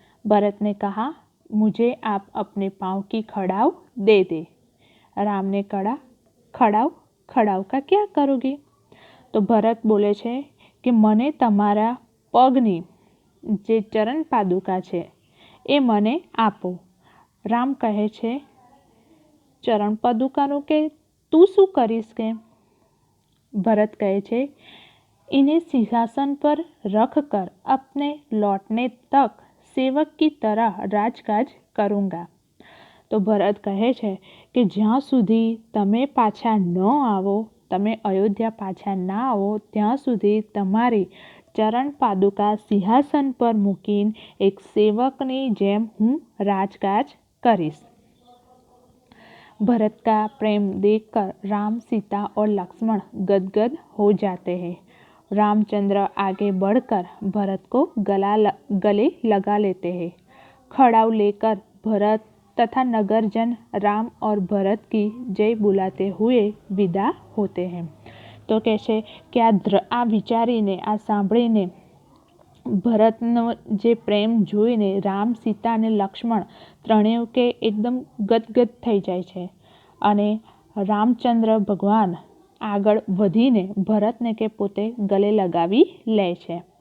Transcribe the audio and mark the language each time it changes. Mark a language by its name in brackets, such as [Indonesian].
[Hindi] भरत ने कहा, मुझे आप अपने पाँव की खड़ाव दे दे। राम ने कहा, खड़ाव का क्या करोगे। तो भरत बोले [Gujarati] છે કે મને તમારા પગની જે ચરણ પાદુકા છે એ મને આપો। રામ કહે છે, ચરણ પાદુકાનું કે તું શું કરીશ કે। ભરત કહે છે, [Hindi] इन्हें सिंहासन पर रख कर अपने लौटने तक सेवक की तरह राजकाज करूँगा। [Gujarati] तो भरत કહે છે કે જ્યાં સુધી તમે પાછા ન આવો, તમે અયોધ્યા પાછા ના આવો ત્યાં સુધી તમારી ચરણ પાદુકા સિંહાસન પર મૂકીને એક સેવકની જેમ હું રાજકાજ કરીશ। [Hindi] भरत का प्रेम देखकर राम, सीता और लक्ष्मण गदगद हो जाते हैं। रामचंद्र आगे बढ़कर भरत को गले लगा लेते हैं। खड़ाऊ लेकर भरत तथा नगरजन राम और भरत की जय बुलाते हुए विदा होते हैं। [Gujarati] तो कहे कि आ विचारीने आ सांभळीने ભરતનો જે પ્રેમ જોઈને રામ, સીતા અને લક્ષ્મણ ત્રણેય કે એકદમ ગદગદ થઈ જાય છે અને રામચંદ્ર ભગવાન આગળ વધીને ભરતને કે પોતે ગલે લગાવી લે છે